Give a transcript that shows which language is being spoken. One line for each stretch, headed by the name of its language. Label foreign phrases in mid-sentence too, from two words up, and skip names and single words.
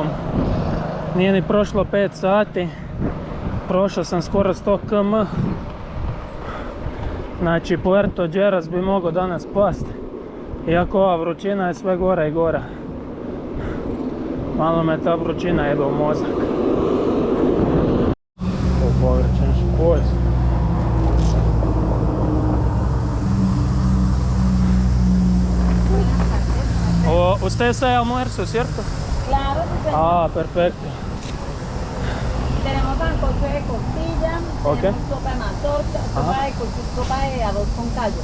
Croatian: Nije ni prošlo 5 sati. Prošao sam skoro 100 km. Znači Puerto Lleras bi mogao danas past. Iako ova vrućina je sve gora i gora. Malo me ta vrućina jebe u mozak. Povrćen špojz.
Spanish: ¿Usted está de almuerzo, cierto? Claro, sí, señor. Ah, perfecto. Tenemos sancocho de costilla, Ok. tenemos sopa de mazorca, sopa de arroz con caldo.